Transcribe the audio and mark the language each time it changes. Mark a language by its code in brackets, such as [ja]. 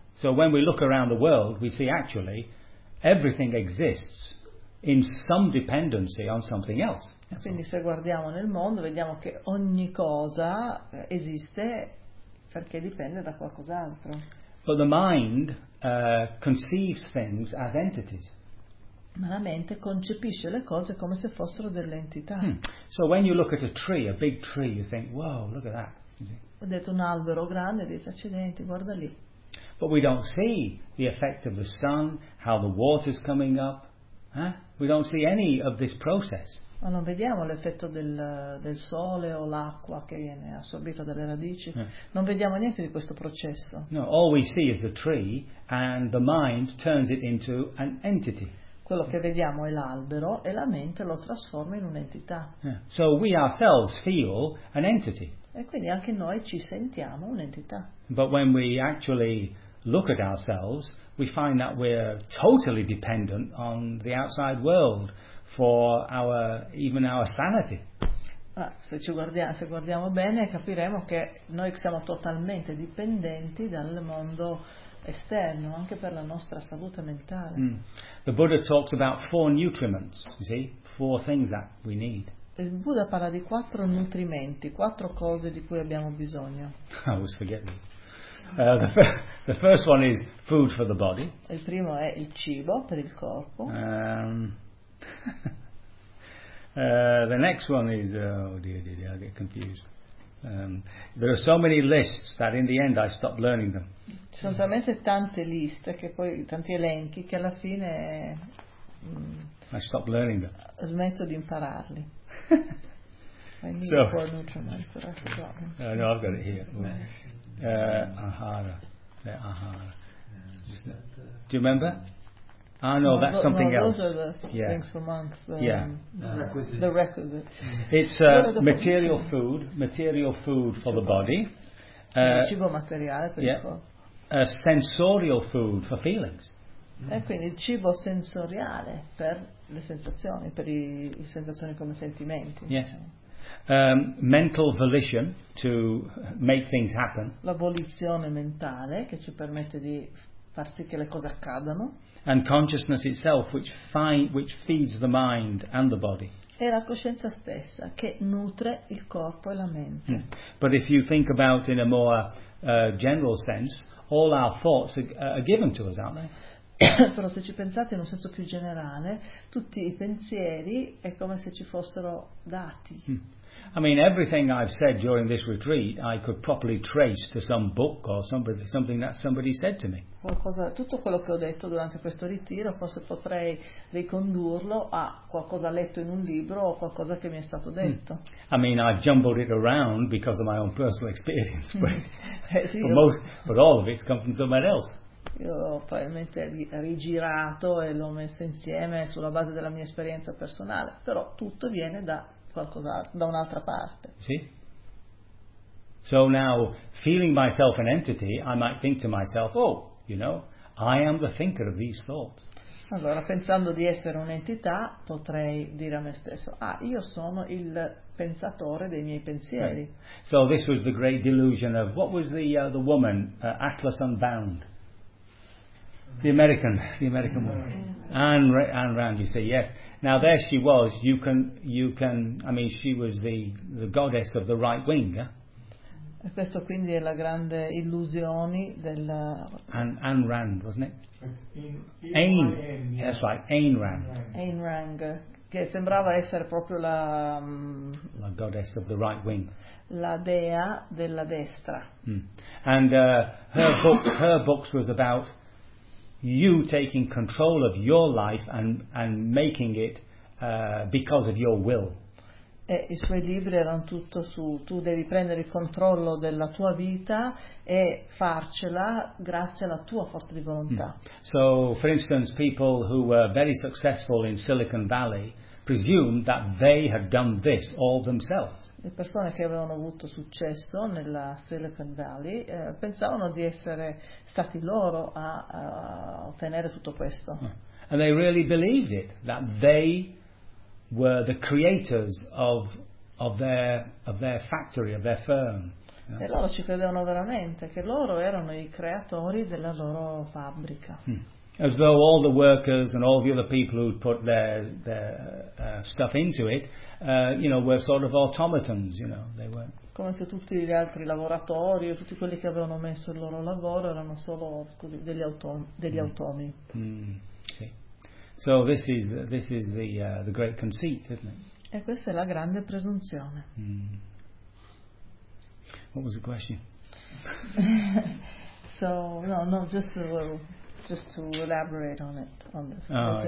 [en] So when we look around the world, we see actually everything exists in some dependency on something else. [it] E quindi se guardiamo nel mondo, vediamo che ogni cosa esiste perché dipende da qualcos'altro. [en] But the mind conceives things as entities. [it] Ma la mente concepisce le cose come se fossero delle entità. [en] So when you look at a tree, a big tree, you think, "Wow, look at that." [it] Ho detto un albero grande, dice, accidenti, guarda lì. [en] But we don't see the effect of the sun, how the water is coming up. Eh? We don't see any of this process. [it] Ma non vediamo l'effetto del sole o l'acqua che viene assorbita dalle radici. Yeah. Non vediamo niente di questo processo. [en] No, all we see is the tree and the mind turns it into an entity. [it] Quello che vediamo è l'albero e la mente lo trasforma in un'entità. [en] Yeah. So we ourselves feel an entity. [it] E quindi anche noi ci sentiamo un'entità. [en] But when we actually look at ourselves, we find that we're totally dependent on the outside world for even our sanity. [it] Ah, se guardiamo bene, capiremo che noi siamo totalmente dipendenti dal mondo esterno anche per la nostra salute mentale. Mm. [en] The Buddha talks about four nutriments, you see, four things that we need. [it] Il Buddha parla di quattro nutrimenti, quattro cose di cui abbiamo bisogno. [en] I always forget these. The first one is food for the body. Il primo è il cibo per il corpo. The next one is I get confused. There are so many lists that in the end I stop learning them. [it] Ci sono talmente tante liste che poi tanti elenchi che alla fine [en] I stop learning them. [it] Smetto di impararli. [en] I've got it here. Ahara. Yeah, ahara. Do you remember? That's something else. Those are the things for monks. The requisites. It's material food. Material food for the body. [it] Cibo materiale per il corpo. [en] Sensorial food for feelings. [it] E quindi cibo sensoriale per le sensazioni, per le sensazioni come sentimenti. [en] Yes. Mental volition to make things happen. [it] La volizione mentale che ci permette di far sì che le cose accadano. [en] And consciousness itself, which feeds the mind and the body. [it] È la coscienza stessa che nutre il corpo e la mente. Mm. [en] But if you think about in a more general sense, all our thoughts are given to us, aren't they? [it] Però se ci pensate in un senso più generale, tutti i pensieri è come se ci fossero dati. Mm. [en] I mean, everything I've said during this retreat, I could properly trace to some book or something that somebody said to me. [it] Qualcosa, tutto quello che ho detto durante questo ritiro, forse potrei ricondurlo a qualcosa letto in un libro o qualcosa che mi è stato detto. [en] Mm. I mean, I've jumbled it around because of my own personal experience, but all of it's come from somewhere else. [it] Io ho probabilmente rigirato e l'ho messo insieme sulla base della mia esperienza personale, però tutto viene da qualcosa, da un'altra parte. Sì. [en] So now, feeling myself an entity, I might think to myself, oh, you know, I am the thinker of these thoughts. [it] Allora, pensando di essere un'entità, potrei dire a me stesso, io sono il pensatore dei miei pensieri. [en] Right. So this was the great delusion of, what was the woman, Atlas Unbound? The American woman. Anne Rand, you say, yes. Now there she was, she was the goddess of the right wing. [it] E questo quindi è la grande illusione della... [en] Anne Rand, wasn't it? That's right, [it] Ayn Rand. Che sembrava essere proprio la... [en] La goddess of the right wing. [it] La dea della destra. [en] Mm. And her books was about... You taking control of your life and making it because of your will. [it] E i suoi libri erano tutto su tu devi prendere il controllo della tua vita e farcela grazie alla tua forza di volontà. Mm. [en] So, for instance, people who were very successful in Silicon Valley presumed that they had done this all themselves. [it] Le persone che avevano avuto successo nella Silicon Valley pensavano di essere stati loro a ottenere tutto questo. [en] And they really believed it, that they were the creators of their factory, of their firm. Yeah. [it] E loro ci credevano veramente, che loro erano i creatori della loro fabbrica. Hmm. [en] As though all the workers and all the other people who put their stuff into it, you know, were sort of automatons, you know, they weren't. [it] Come se tutti gli altri lavoratori o tutti quelli che avevano messo il loro lavoro erano solo così degli automi. Mm. Sì. [en] So this is the great conceit, isn't it? [it] E questa è la grande presunzione. [en] Mm. What was the question? So no, just to elaborate on it, on the